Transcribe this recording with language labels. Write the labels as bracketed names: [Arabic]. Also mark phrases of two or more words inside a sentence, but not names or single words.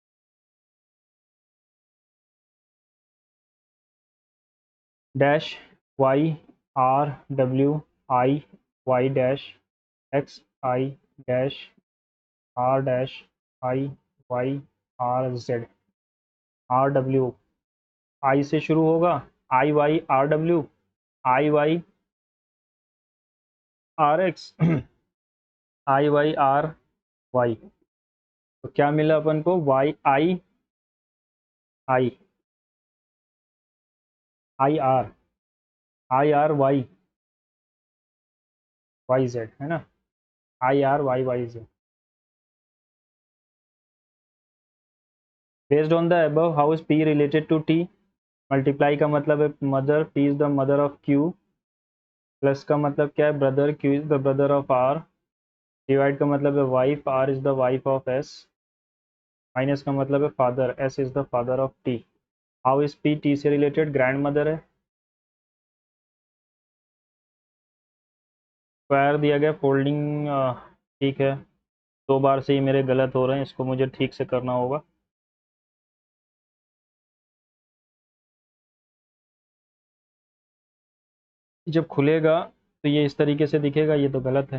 [English] डैश Y R W I Y डैश X I डैश R डैश I Y R Z. [Hindi] R W I से शुरू होगा, [English] I Y R W I Y R X I Y R Y. [Hindi] तो क्या मिला अपन को? [English] Y I I I R I R Y Y Z [Hindi] है ना, [English] I R Y Y Z. based on the above how is P related to T. मल्टीप्लाई [Hindi] का मतलब है [English] मदर, P is the mother of Q. [Hindi] प्लस का मतलब क्या है? ब्रदर, [English] Q is the brother of R. डिवाइड [Hindi] का मतलब है [English] वाइफ, R is the wife of S. माइनस [Hindi] का मतलब है [English] फादर, S is the father of T. how is P T से related? grand mother है. [Hindi] स्क्वायर दिया गया, फोल्डिंग ठीक है. 2 बार से ही मेरे गलत हो रहे हैं, इसको मुझे ठीक से करना होगा. जब खुलेगा तो ये इस तरीके से दिखेगा, ये तो गलत है.